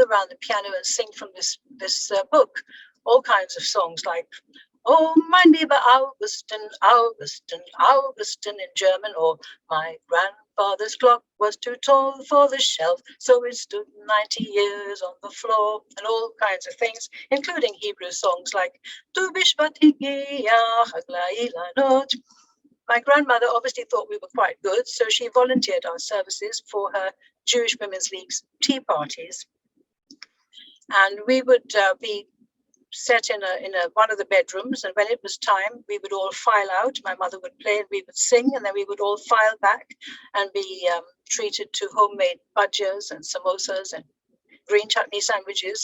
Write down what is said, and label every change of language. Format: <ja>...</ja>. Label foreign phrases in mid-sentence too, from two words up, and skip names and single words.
<en>around the piano and sing from this book, all kinds of songs like, "Oh, my neighbor Augustin, Augustin, Augustin" in German, or "My grandfather's clock was too tall for the shelf, so it stood 90 years on the floor," and all kinds of things, including Hebrew songs like</en> <he>"ט״ו בשבט הגיע חג לאילנות."</he> <en>My grandmother obviously thought we were quite good, so she volunteered our services for her Jewish Women's League's tea parties. And we would be set in one of the bedrooms, and when it was time, we would all file out. My mother would play and we would sing, and then we would all file back and be treated to homemade bhajiyas and samosas and green chutney sandwiches.</en>